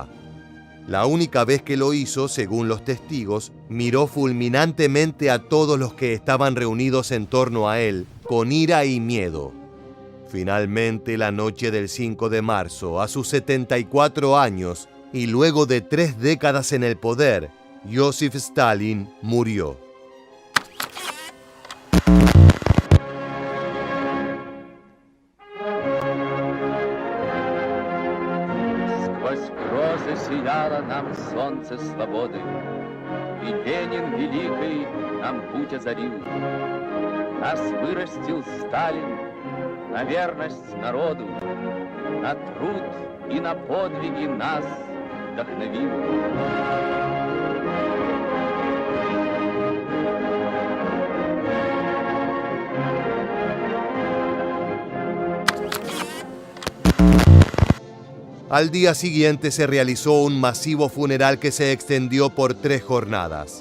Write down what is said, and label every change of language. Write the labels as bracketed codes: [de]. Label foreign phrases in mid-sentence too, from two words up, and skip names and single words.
[es] La única vez que lo hizo, según los testigos, miró fulminantemente a todos los que estaban reunidos en torno a él, con ira y miedo. Finalmente, la noche del 5 de marzo, a sus 74 años, y luego de 3 décadas en el poder, Joseph Stalin murió. [ru] Сквозь грозы сияло нам солнце свободы, и Ленин великий нам путь озарил. Нас вырастил Сталин на верность народу, на труд и на подвиги нас вдохновил. [es] Al día siguiente se realizó un masivo funeral que se extendió por 3 jornadas.